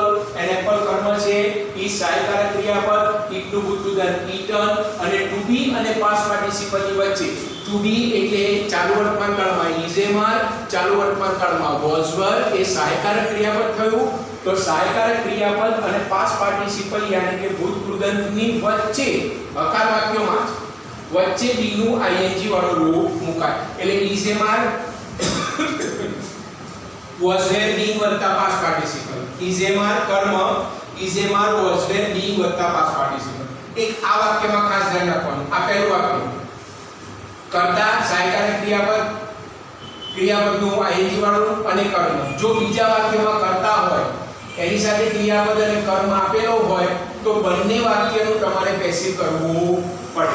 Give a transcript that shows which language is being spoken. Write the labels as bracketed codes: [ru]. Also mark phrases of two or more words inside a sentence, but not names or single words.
[en] An apple [gu] કર્મ છે, is સહાયકારક ક્રિયાપદ, eat નું ભૂતપૂર્વ eaten, અને [en] to be [gu] અને [en] past participle [gu] ની વચ્ચે [en] to be [gu] એટલે ચાલુ વર્તમાન કાળમાં [en] is am are, [gu] ચાલુ વર્તમાન કાળમાં [en] was were [gu] એ સહાયકારક ક્રિયાપદ થયું. તો સહાયકારક ક્રિયાપદ અને [en] past participle [gu] યાની કે ભૂતપૂર્વની વચ્ચે હકાર વાક્યોમાં વચ્ચે be નું ing વાળું રૂપ મુકાય. [en] એટલે is am are was were being વત્તા past participle, is am are કર્મ, is am are was were being વત્તા past participle. [gu] એક આ વાક્યમાં ખાસ ધ્યાન રાખવાનું. આ પહેલું વાક્ય કર્તા સહાયકારક ક્રિયાપદનું ing વાળું અને કર્મ. જો બીજા વાક્યમાં કર્તા હોય એની સાથે ક્રિયાપદ અને કર્મ આપેલો હોય તો બંને વાક્યનું તમારે પેસિવ કરવું પડે.